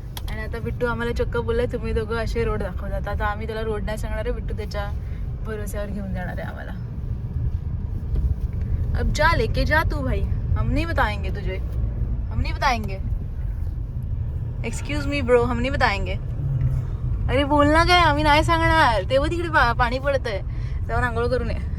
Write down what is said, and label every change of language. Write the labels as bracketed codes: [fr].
[mr] आणि आता बिट्टू आम्हाला चक्क बोललाय तुम्ही दोघं असे रोड दाखवतात. आता आम्ही त्याला रोड नाही सांगणार आहे, बिट्टू त्याच्या भरोश्यावर घेऊन जाणार आहे आम्हाला. [hi] अब जा लेके जा तू भाई, हम नहीं बताएंगे तुझे, हम नहीं बताएंगे. [en] excuse me bro, [hi] हम नहीं बताएंगे. [mr] अरे बोलना काय, आम्ही नाही सांगणार. तेव्हा तिकडे पाणी पडतंय, जाऊन आंघोळ करून ये.